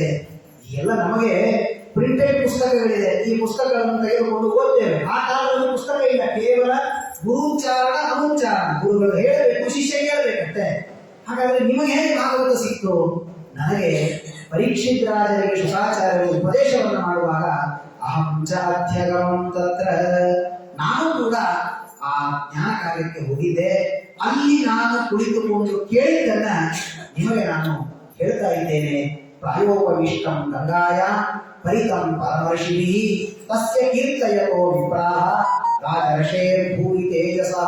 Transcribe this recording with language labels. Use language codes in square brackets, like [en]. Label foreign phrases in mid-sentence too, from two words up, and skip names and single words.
[kn] ಎಲ್ಲ ನಮಗೆ ಪ್ರಿಂಟೆಡ್ ಪುಸ್ತಕಗಳಿದೆ, ಈ ಪುಸ್ತಕಗಳನ್ನು ತೆಗೆದುಕೊಂಡು ಓದ್ತೇವೆ. ಆ ಕಾಲದಲ್ಲಿ ಪುಸ್ತಕ ಇಲ್ಲ, ಕೇವಲ ಗುರುಚಾರಣ ಅನುಚಾರಣ, ಗುರುಗಳು ಹೇಳಬೇಕು, ಶಿಷ್ಯ ಕೇಳಬೇಕಂತೆ. ಹಾಗಾದ್ರೆ ನಿಮಗೆ ಹೇಗೆ ಭಾಗವತ ಸಿಕ್ತು? ನನಗೆ ಪರೀಕ್ಷಿತ್ ರಾಜರಿಗೆ ಶುಕಾಚಾರ್ಯರು ಉಪದೇಶವನ್ನು ಮಾಡುವಾಗ [sa] ಅಹಂ ಚ ಅಧ್ಯಗಮಂ ತತ್ರ, [kn] ನಾನು ಕೂಡ ಆ ಜ್ಞಾನ ಕಾರ್ಯಕ್ಕೆ ಹೋಗಿದ್ದೆ. ಅಲ್ಲಿ ನಾನು ಕುಳಿತುಕೊಂಡು ಕೇಳಿದ್ದನ್ನ ನಿಮಗೆ ನಾನು ಹೇಳ್ತಾ ಇದ್ದೇನೆ. [sa] ಪ್ರಾಯೋಪವಿಷ್ಟಂ ಗಂಗಾಯ ಪರಿತಂ ಪರಮರ್ಷಿಭಿ ತಸ್ಯ ಕೀರ್ತಯತೋ ವಿಪ್ರಾಹ ರಾಜರ್ಷೇರ್ ಭೂರಿ ತೇಜಸಃ.